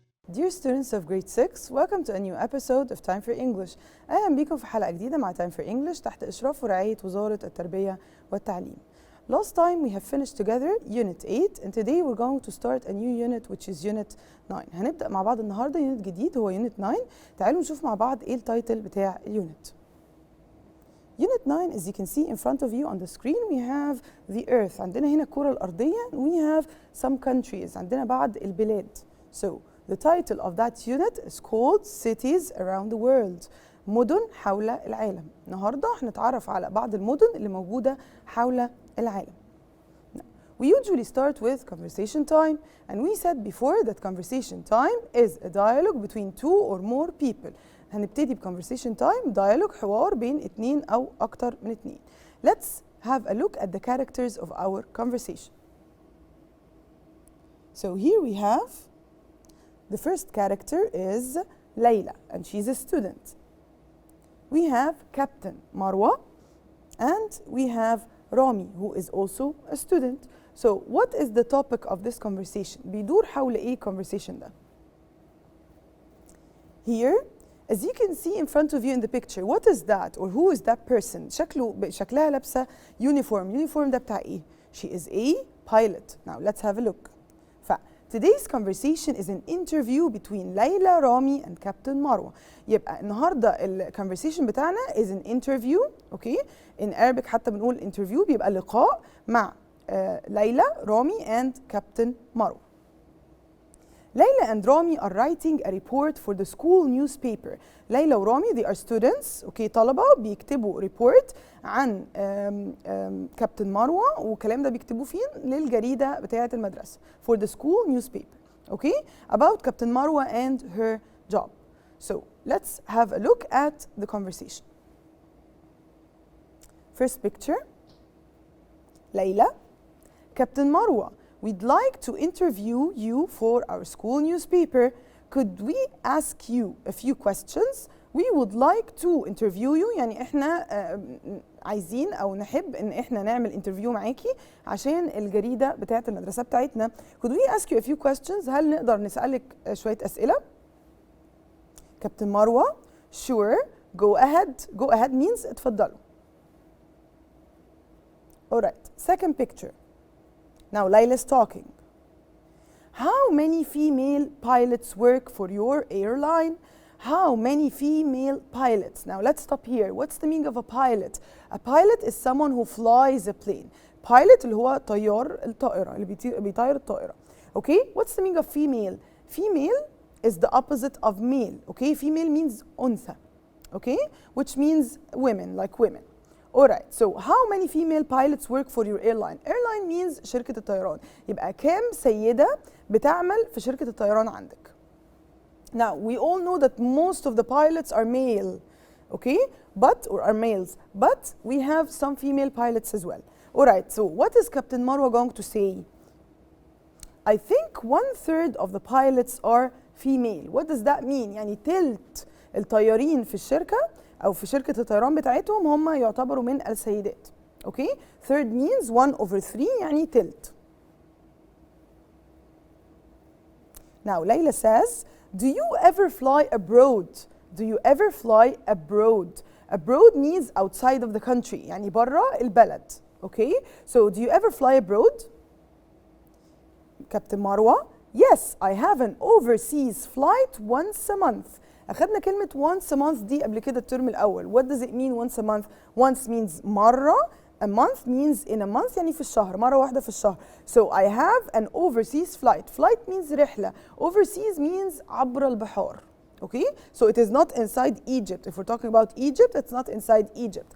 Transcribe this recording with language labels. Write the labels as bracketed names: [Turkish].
[English] Dear students of grade 6, welcome to a new episode of Time for English. [Arabic] أهلا بكم في حلقة جديدة مع Time for English تحت إشراف ورعاية وزارة التربية والتعليم. [English] Last time we have finished together Unit 8 and today we're going to start a new unit which is Unit 9. [Arabic] هنبدأ مع بعض النهاردة يونت جديد هو Unit 9. تعالوا نشوف مع بعض إيه التايتل بتاع اليونت. [English] Unit 9, as you can see in front of you on the screen, we have the earth. [Arabic] عندنا هنا الكرة الأرضية. [English] We have some countries. [Arabic] عندنا بعض البلاد. [English] So the title of that unit is called Cities Around the World. [Arabic] مدن حول العالم. النهارده هنتعرف على بعض المدن اللي موجودة حول العالم. [English] We usually start with conversation time, and we said before that conversation time is a dialogue between two or more people. [Arabic] هنبتدي بconversation time dialogue حوار بين اتنين أو أكتر من اتنين. [English] Let's have a look at the characters of our conversation. So here we have the first character is Layla, and she's a student. We have Captain Marwa, and we have Rami, who is also a student. So what is the topic of this conversation? [Arabic] بيدور حول إيه conversation ده? [English] Here, as you can see in front of you in the picture, what is that or who is that person? [Arabic] شكلها لابسة uniform. Uniform ده بتاع إيه? [English] She is a pilot. Now let's have a look. Today's conversation is an interview between Layla, Rami and Captain Marwa. [Arabic] يبقى النهارده الconversation بتاعنا [English] is an interview, okay? In Arabic [Arabic] حتى بنقول interview بيبقى لقاء مع ليلى, Rami and Captain Marwa. [English] Layla and Rami are writing a report for the school newspaper. [Arabic] ليلى ورامي [English] they are students, okay, [Arabic] طلبة بيكتبوا report عن كابتن مروة والكلام ده بيكتبوه فين للجريدة بتاعة المدرسة [English] for the school newspaper, okay, about Captain Marwa and her job. So let's have a look at the conversation. First picture, Layla, Captain Marwa, we'd like to interview you for our school newspaper. Could we ask you a few questions? We would like to interview you. [Arabic] يعني احنا عايزين او نحب ان احنا نعمل انترفيو معاكي عشان الجريدة بتاعت المدرسة بتاعتنا. [English] Could we ask you a few questions? [Arabic] هل نقدر نسألك شوية أسئلة؟ كابتن مروة, [English] sure, go ahead. Go ahead means اتفضلوا. Alright, second picture. Now Layla's talking. How many female pilots work for your airline? How many female pilots? Now let's stop here. What's the meaning of a pilot? A pilot is someone who flies a plane. [Arabic] Pilot اللي هو طيار الطائرة اللي بيطير الطائرة. [English] Okay? What's the meaning of female? Female is the opposite of male. Okay? Female means أنثى. Okay? Which means women, like women. Alright, so how many female pilots work for your airline? Airline means شركة الطيران. [Arabic] يبقى كام سيدة بتعمل في شركة الطيران عندك؟ [English] Now, we all know that most of the pilots are male, okay? Or are males, but we have some female pilots as well. Alright, so what is Captain Marwa going to say? I think 1/3 of the pilots are female. What does that mean? [Arabic] يعني تلت الطيارين في الشركة أو في شركة الطيران بتاعتهم هم يعتبروا من السيدات. [English] Okay? Third means 1/3 يعني تلت. Now Layla says, do you ever fly abroad? Do you ever fly abroad? Abroad means outside of the country [Arabic] يعني برا البلد. [English] Okay? So do you ever fly abroad? Captain Marwa, yes, I have an overseas flight once a month. [Arabic] أخذنا كلمة once a month دي قبل كده الترم الأول. [English] What does it mean once a month? Once means مرة. A month means in a month [Arabic] يعني في الشهر. مرة واحدة في الشهر. [English] So I have an overseas flight. Flight means رحلة. Overseas means [Arabic] عبر البحار. [English] Okay? So it is not inside Egypt. If we're talking about Egypt, it's not inside Egypt.